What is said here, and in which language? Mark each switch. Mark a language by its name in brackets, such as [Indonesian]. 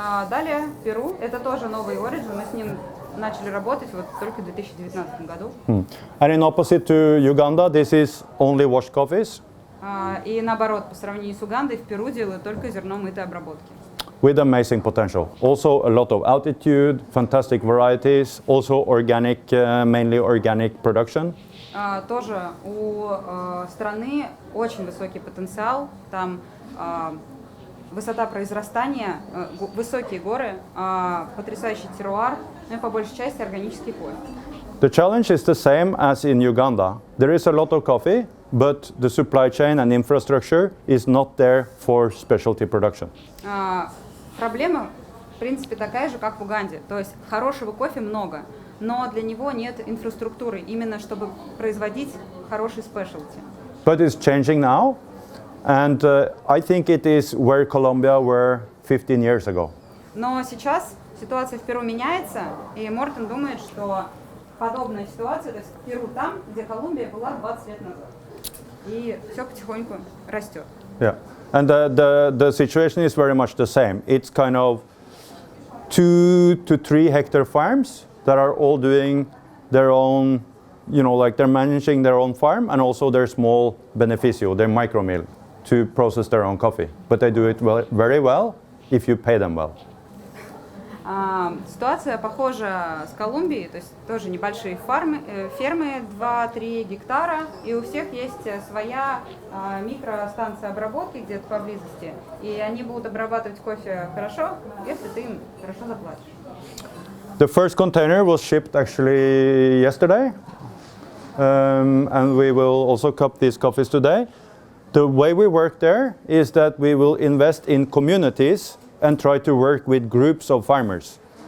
[Russian] Далее Перу. Это тоже новый origin. Мы с ним начали работать вот только в 2019 году. [English] And in opposite to Uganda, this is only washed coffees. [Russian] И наоборот, по сравнению с Угандой, в Перу делают только зерно мытой обработки. [English] With amazing potential. Also a lot of altitude, fantastic varieties, also organic, mainly organic production. [Russian] Тоже у страны очень высокий потенциал. Там высота произрастания, высокие горы, потрясающий теруар, ну и по большей части органический кофе. [English] The challenge is the same as in Uganda. There is a lot of coffee, but the supply chain and infrastructure is not there for specialty production. [Russian] Проблема, в принципе, такая же, как в Уганде. То есть хорошего кофе много, но для него нет инфраструктуры, именно чтобы производить хороший спешелти. [English] But it's changing now, and I think it is where Colombia were 15 years ago. [Russian] Но сейчас ситуация в Перу меняется, и Мортен думает, что подобная ситуация, то есть Перу там, где Колумбия была 20 лет назад. И все потихоньку растет. [English] Yeah, and the situation is very much the same. It's kind of 2 to 3 hectare farms that are all doing their own, you know, like they're managing their own farm and also their small beneficio, their micro mill, to process their own coffee. But they do it very well if you pay them well. [Russian] Ситуация похожа с Колумбией, то есть тоже небольшие фермы 2-3 гектара, и у всех есть своя микростанция обработки где-то поблизости, и они будут обрабатывать кофе хорошо, если ты им хорошо заплатишь. [English] The first container was shipped actually yesterday, and we will also cup these coffees today. The way we work there is that we will invest in communities and try to work with groups of farmers.